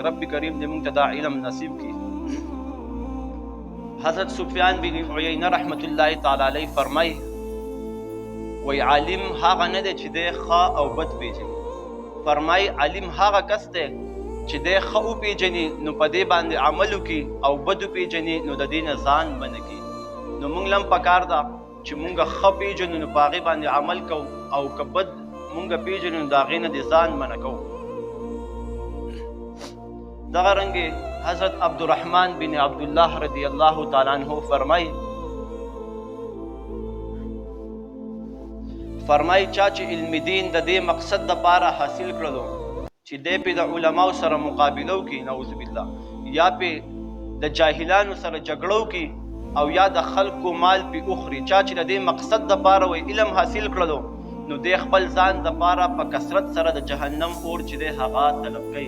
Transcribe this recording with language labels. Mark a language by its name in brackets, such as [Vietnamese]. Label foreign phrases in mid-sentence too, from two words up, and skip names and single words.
[Pashto] رب کریم دې موږ ته دا علم نصیب کړي. حضرت سفیان بن عیینه [Arabic] رحمت الله تعالی علیه [Pashto] فرمایي وی عالم هغه نه دی چې دی ښه او بد پیژني، فرمایي عالم هغه کس دی چې دی ښه وپیژني نو په دې باندې عمل وکړي او بد وپیژني نو د دې نه ځان منع کړي. نو موږ له هم پکار ده چې موږ ښه پیژنو نو په هغې باندې عمل کوو، او که بد موږ پیژنو نو د هغې نه د ځان منع کوو. دغه رنګې حضرت عبدالرحمن بن عبداللہ [Arabic] رضی اللہ تعالیٰ عنہ [Pashto] فرمائی چا چې علم دین د دې مقصد د پاره حاصل کړلو چې دې په د علماو سره مقابله وکړي، [Arabic] نعوذ بالله، [Pashto] یا په د جاهلانو سره جګړه وکړي او یا د خلکو مال په اخري، چا چې د دې مقصد د پاره وي علم حاصل کړلو نو دې خپل ځان د پاره په کثرت سره د جهنم اور چې دې هغه طلب کوي.